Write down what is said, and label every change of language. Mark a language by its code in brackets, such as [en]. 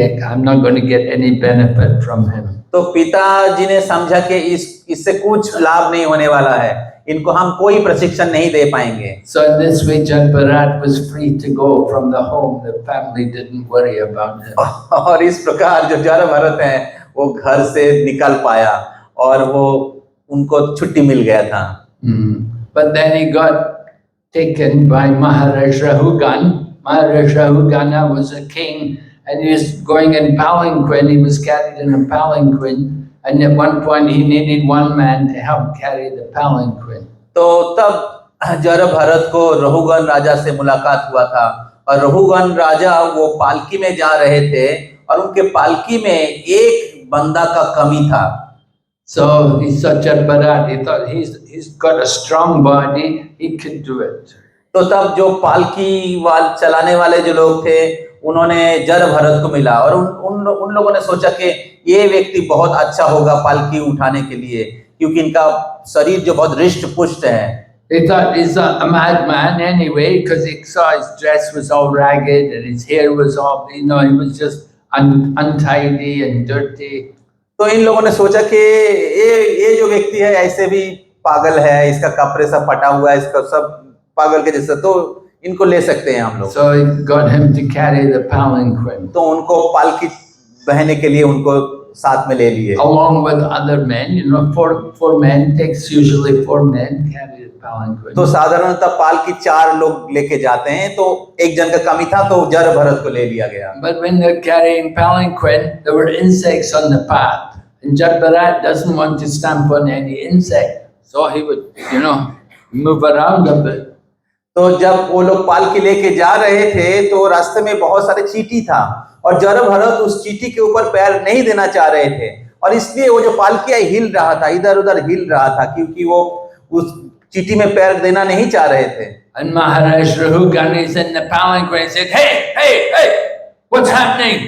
[en] I'm not going to get any benefit from him. [hi] तो पिताजी ने समझा कि इससे कुछ लाभ नहीं होने वाला है, इनको हम कोई प्रशिक्षण नहीं दे पाएंगे। [en] So in this way, Jad Bharat was free to go from the home. The family didn't worry about him. [hi] और इस प्रकार जो जड़ भरत हैं वो घर से निकल पाया और वो उनको छुट्टी मिल गया था। [en] But then he got taken by Maharaj Rahugan. Maharaj Rahugana was a king and he was going in palanquin. He was carried in a palanquin and at one point he needed one man to help carry the palanquin. [hi] तो तब जड़ भरत को रहुगन राजा से मुलाकात हुआ था और रहुगन राजा वो पालकी में जा रहे थे और उनके पालकी में एक बंदा का कमी था। [en] So he's such a Bharat. He thought he's got a strong body. He could do it. [hi] तो तब जो पालकी चलाने वाले जो लोग थे उन्होंने जड़ भरत को मिला और उन लोगों ने सोचा कि ये व्यक्ति बहुत अच्छा होगा पालकी उठाने के लिए क्योंकि इनका शरीर जो बहुत रिष्ट पुष्ट है। [en] They thought he's a madman anyway because he saw his dress was all ragged and his hair was all, he was just untidy and dirty. [hi] तो इन लोगों ने सोचा कि ये जो व्यक्ति है ऐसे भी पागल है, इसका कपड़े सब फटा हुआ है, इसका सब पागल के जैसा, तो इनको ले सकते हैं हम लोग। [en] So he got him to carry the palanquin. [hi] तो उनको पालकी बहने के लिए उनको साथ में ले लिए। [en] Along with other men, four men takes usually 4 men carry the palanquin. [hi] तो साधारणतः पालकी 4 लोग लेके जाते हैं, तो एक जन का कमी था तो जड़ भरत को ले लिया गया। [en] But when they're carrying palanquin, there were insects on the path. And Jadbarat doesn't want to stamp on any insect, so he would, move around a bit. [hi] तो जब वो लोग पालकी लेके जा रहे थे तो रास्ते में बहुत सारे चींटी था और जड़भरत उस चींटी के ऊपर पैर नहीं देना चाह रहे थे और इसलिए वो जो पालकी है हिल रहा था, इधर उधर हिल रहा था क्योंकि वो उस चींटी में पैर देना नहीं चाह रहे थे। [en] And Maharaj Rahugan is in the palanquin and said, hey, what's happening?